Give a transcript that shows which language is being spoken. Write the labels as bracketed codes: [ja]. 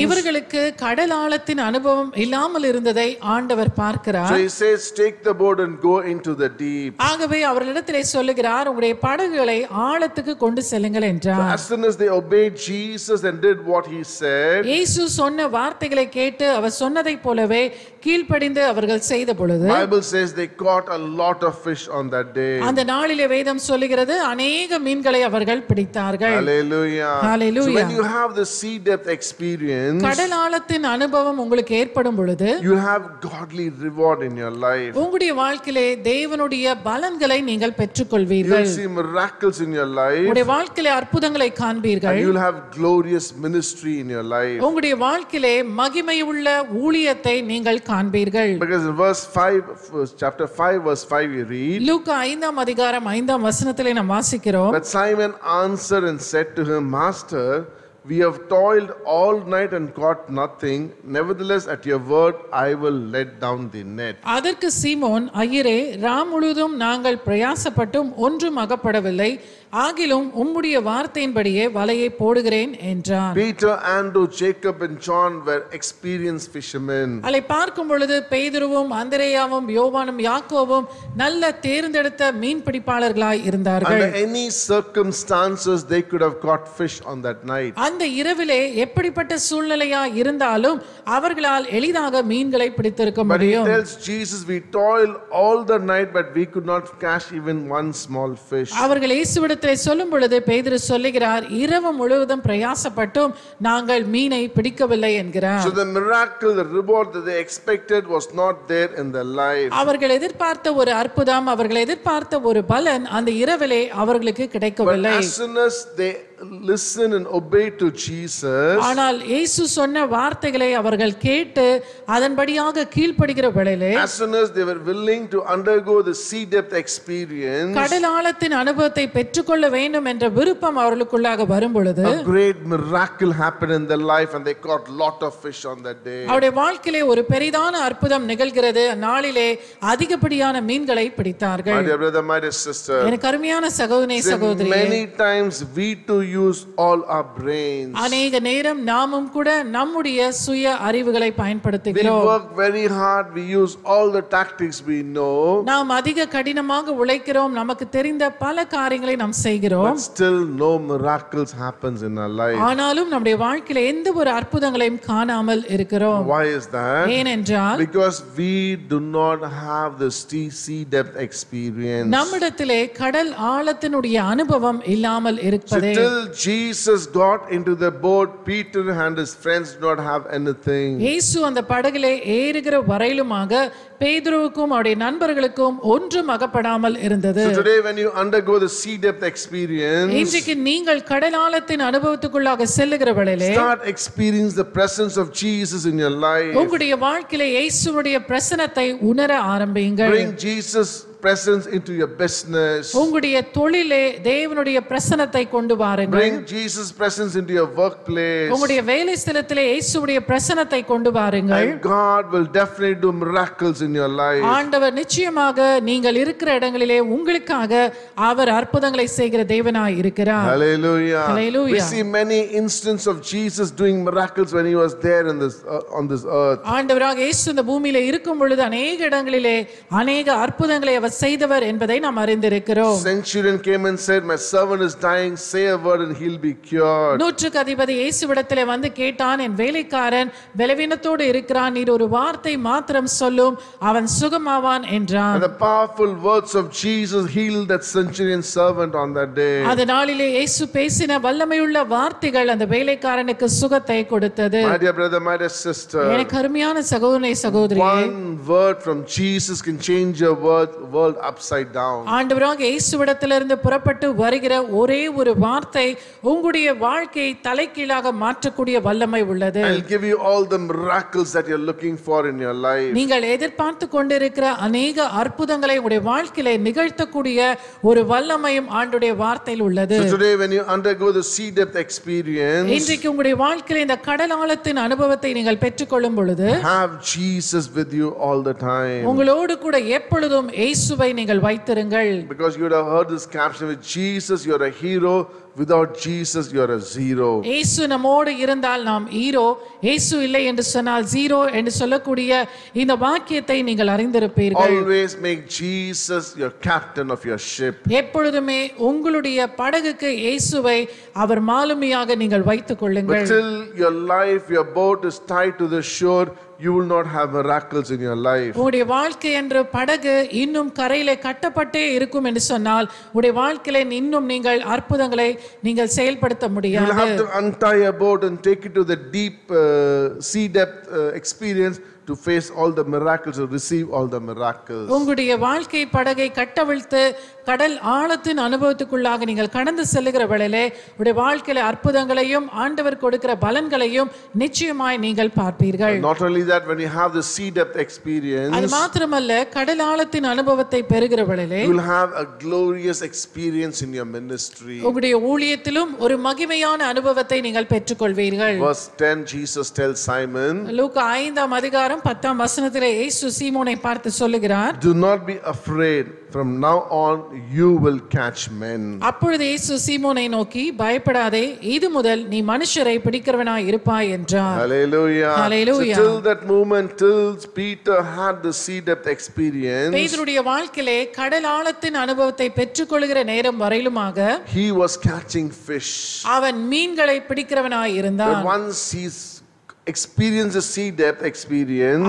[ta] இவர்களுக்கு கடல் ஆழத்தின் அனுபவம் இல்லாமல் இருந்ததை ஆண்டவர் [en] So [ta] பார்க்கிறார். [en] he says, take the boat and go into the deep. [ta] ஆகவே அவர்களிடத்திலே சொல்லுகிறார், உங்களுடைய படகுகளை ஆழத்துக்கு கொண்டு செல்லுங்கள் [en] So [ta] என்றார். [en] as soon as they obeyed Jesus and did what he said, [ta] இயேசு சொன்ன வார்த்தைகளை கேட்டு அவர் சொன்னதை போலவே கீழ்ப்படிந்து அவர்கள் செய்த பொழுது [en] Bible says they caught a lot of fish on that day. [ta] அந்த நாளிலே வேதம் சொல்லுகிறது அநேக மீன்களை அவர்கள் பிடித்தார்கள். [en] Hallelujah. [ta] Hallelujah. [en] So when you have the sea depth experience, [ta] கடல் ஆழத்தின் அனுபவம் உங்களுக்கு ஏற்படும் பொழுது [en] you have godly reward in your life. [ta] உங்களுடைய வாழ்க்கையிலே தேவனுடைய பலன்களை நீங்கள் பெற்றுக்கொள்வீர்கள். [en] You'll see miracles in your life. [ta] உங்களுடைய வாழ்க்கையிலே அற்புதங்களை காண்பீர்கள். [en] And you'll have glorious ministry in your life. [ta] உங்களுடைய வாழ்க்கையிலே மகிமையுள்ள ஊழியத்தை நீங்கள் காண்பீர்கள். [en] Because in verse 5, chapter 5 verse 5 we read, [ta] லூக்கா 5ஆம் அதிகாரம் 5ஆம் வசனத்திலே நாம் வாசிக்கிறோம். [en] But Simon answered and said to him, Master, we have toiled all night and caught nothing. Nevertheless, at your word, I will let down the net. [ta] அதற்கு சீமோன், ஐயரே, ராம் முழுதும் நாங்கள் பிரயாசப்பட்டும் ஒன்றும் அகப்படவில்லை, ஆகிலும் உம்முடைய வார்த்தையின்படியே வலையை போடுகிறேன் என்றான். [en] Peter, Andrew, Jacob and John were experienced fishermen. [ta] அதை பார்க்கும் பொழுது பேதுருவும் அந்திரேயாவும் யோவானும் யாக்கோவும் நல்ல தேர்ந்தெடுத்த மீன் பிடிப்பாளர்களாய் இருந்தார்கள். [en] Under any circumstances, they could have caught fish on that night. [ta] அந்த இரவிலே எப்படிப்பட்ட சூழ்நிலையா இருந்தாலும் அவர்களால் எளிதாக மீன்களை பிடித்திருக்க [en] But he [ta] முடியும். [en] tells Jesus, we toiled all the night, but we could not catch even one small fish. [ta] அவர்கள் இயேசுவிடத்திலே சொல்லும் பொழுது பேதுரு சொல்லுகிறார், இரவு முழுவதும் பிரயாசப்பட்டும் நாங்கள் மீனை பிடிக்கவில்லை என்கிறார். [en] So the miracle, the reward that they expected was not there in their life. [ta] அவர்கள் எதிர்பார்த்த ஒரு அற்புதம், அவர்கள் எதிர்பார்த்த ஒரு பலன் அந்த இரவிலே அவர்களுக்கு [en] But [ta] கிடைக்கவில்லை. [en] as soon as they listen and obey to Jesus, [ta] ஆனால் இயேசு சொன்ன வார்த்தைகளை அவர்கள் கேட்டு அதன்படியாக கீழ்ப்படுகிற வேளையிலே, [en] as soon as they were willing to undergo the sea depth experience, [ta] கடல் ஆழத்தின் அனுபவத்தை பெற்றுக்கொள்ள வேண்டும் என்ற விருப்பம் அவர்களுக்குள்ளாக வரும் பொழுது [en] a great miracle happened in their life and they caught lot of fish on that day. [ta] அவருடைய வாழ்க்கையிலே ஒரு பெரிதான அற்புதம் நிகழ்கிறது. நாளிலே அதிகப்படியான மீன்களை [en] My [ta] பிடித்தார்கள். [en] dear brother, my dear sister, [ta] எனக்கு அருமையான சகோதரனே சகோதரியே, [en] many times we too use all our brains. [ta] அநேக நேரம் நாமும் கூட நம்முடைய சுய அறிவுகளை [en] We [ta] பயன்படுத்துகிறோம். [en] work very hard, we use all the tactics we know, [ta] நாம் அதிக கடினமாக உழைக்கிறோம், நமக்கு தெரிந்த பல காரியங்களை நாம் செய்கிறோம். [en] but still no miracles happens in our life. [ta] ஆனாலும் நம்முடைய வாழ்க்கையில எந்த ஒரு அற்புதங்களையும் காணாமல் இருக்கிறோம். [en] Why is that? [ta] ஏனென்றால் [en] Because we do not have the sea depth experience. [ta] நம்மிடத்திலே கடல் ஆழத்தினுடைய அனுபவம் இல்லாமல் [en] So [ta] இருப்பதே. [en] till Jesus got into the boat, Peter and his friends did not have anything. [ta] இயேசு அந்த படகிலே ஏறுகிற வரையிலுமாக பேதுருவுக்கும் அவருடைய நண்பர்களுக்கும் ஒன்றும் அகப்படாமல் இருந்தது. [en] So today when you undergo the sea depth experience, [ta] இன்றைக்கு நீங்கள் கடல் ஆழத்தின் அனுபவத்துக்குள்ளாக செல்லுகிற வேளையிலே [en] start experiencing the presence of Jesus in your life. [ta] உங்களுடைய வாழ்க்கையிலே இயேசுவுடைய பிரசன்னத்தை உணர ஆரம்பியுங்கள். [en] Bring Jesus presence into your business. [ta] உங்களுடைய தொழிலே தேவனுடைய பிரசன்னத்தை கொண்டு வாருங்கள். [en] Bring Jesus presence into your workplace. [ta] உங்களுடைய வேலை ஸ்தலத்திலே இயேசுவுடைய பிரசன்னத்தை கொண்டு வாருங்கள். [en] And God will definitely do miracles in your life. [ta] ஆண்டவர் நிச்சயமாக நீங்கள் இருக்கிற இடங்களிலே உங்களுக்காக அவர் அற்புதங்களை செய்கிற தேவனாய் இருக்கிறார். [en] Hallelujah. [ta] Hallelujah. [en] We see many instances of Jesus doing miracles when he was there in this on this earth. [ta] ஆண்டவராக இயேசு இந்த பூமியிலே இருக்கும் பொழுது அநேக இடங்களிலே அநேக அற்புதங்களை அவர் செய்தவர் என்பதை நாம் அறிந்திருக்கிறோம். [en] Centurion came and said, my servant is dying, say a word and he'll be cured. [ta] நூற்றுக்கு அதிபதி இயேசுவிடத்திலே வந்து கேட்டான், என் வேலைக்காரன் பலவீனத்தோடு இருக்கிறான், நீர் ஒரு வார்த்தை மாத்திரம் சொல்லும் அவன் சுகமாவான் என்றான். [en] And the powerful words of Jesus healed that centurion servant on that day. [ta] அந்த நாளிலே இயேசு பேசின வல்லமையுள்ள வார்த்தைகள் அந்த வேலைக்காரனுக்கு சுகத்தை கொடுத்தது. [en] My dear brother, my dear sister, [ta] எனக்கு அருமையான சகோதரனே சகோதரியே, [en] one word from Jesus can change your world upside down. [ta] ஆண்டவராக இயேசுவிடத்திலிருந்து புறப்பட்டு வருகிற ஒரே ஒரு வார்த்தை உங்களுடைய வாழ்க்கையை தலைகீழாக மாற்றக்கூடிய வல்லமை உள்ளது. [en] I'll give you all the miracles that you're looking for in your life. [ta] நீங்கள் எதிர்பார்த்து கொண்டிருக்கிற அநேக அற்புதங்களை உங்களுடைய வாழ்க்கையில நிகழ்த்தக்கூடிய ஒரு வல்லமையும் ஆண்டுடைய வார்த்தையில் உள்ளது. [en] So today when you undergo the sea depth experience, [ta] இன்றைக்கு உங்களுடைய வாழ்க்கையில இந்த கடல் ஆழத்தின் அனுபவத்தை நீங்கள் பெற்றுக்கொள்ளும் பொழுது [en] have Jesus with you all the time. [ta] உங்களோடு கூட எப்பொழுதும் இயேசுவை நீங்கள் வைத்திருங்கள். [en] Because you would have heard this caption, with Jesus you're a hero, without Jesus you're a zero. [ta] இயேசு நம்மோடு இருந்தால் நாம் ஹீரோ, இயேசு இல்லை என்று சொன்னால் ஜீரோ என்று சொல்லக்கூடிய இந்த வாக்கியத்தை நீங்கள் அறிந்திருப்பீர்கள். [en] Always make Jesus your captain of your ship. [ta] எப்பொழுதுமே உங்களுடைய படகுக்கு இயேசுவை அவர் மாலுமியாக நீங்கள் வைத்துக் கொள்ளுங்கள். [en] But till your life, your boat is tied to the shore, you will not have miracles in your life. [ta] உங்களுடைய வாழ்க்கை என்ற படகு இன்னும் கரையிலே கட்டப்பட்டே இருக்கும் என்று சொன்னால் உங்களுடைய வாழ்க்கையிலே இன்னும் நீங்கள் அற்புதங்களை நீங்கள் செயல்படுத்த [en] You will [ta] முடியாது. [en] have to untie a boat and take it to the deep sea depth experience to face all the miracles, to receive all the miracles. [ta] உங்களுடைய வாழ்க்கை படகை கட்டவிழ்த்து கடல் ஆழத்தின் அனுபவத்துக்குள்ளாக நீங்கள் கடந்து செல்லுகிற வேளையிலே உங்களுடைய வாழ்க்கையில அற்புதங்களையும் ஆண்டவர் கொடுக்கிற பலன்களையும் நிச்சயமாய் நீங்கள் பார்ப்பீர்கள். [en] Not only that, when you have the sea depth experience, [ta] அது மாத்திரமல்ல கடல் ஆழத்தின் அனுபவத்தை பெறுகிற வேளையிலே [en] you will have a glorious experience in your ministry. [ta] உங்களுடைய ஊழியத்திலும் ஒரு மகிமையான அனுபவத்தை நீங்கள் பெற்றுக்கொள்வீர்கள். [en] Verse 10, Jesus tells Simon, [ta] லூக்கா 5ஆம் அதிகாரம் 10ஆம் வசனத்திலே இயேசு சீமோனை பார்த்து சொல்லுகிறார், [en] do not be afraid, from now on you will catch men. [ta] அப்பொழுது இயேசு சீமோனை நோக்கி, பயப்படாதே, இது முதல் நீ மனுஷரை பிடிக்கிறவனாய் இருப்பாய் என்றார். [en] Hallelujah. [ta] Hallelujah. [en] So till that moment, till Peter had the sea depth experience, [ta] பேதுருடைய வாழ்க்கையிலே கடல் ஆழத்தின் அனுபவத்தை பெற்றுக்கொள்கிற நேரம் வரையிலுமாக [en] he was catching fish. [ta] அவன் மீன்களை பிடிக்கிறவனாய் இருந்தான். [en] But once he's experienced the sea depth experience,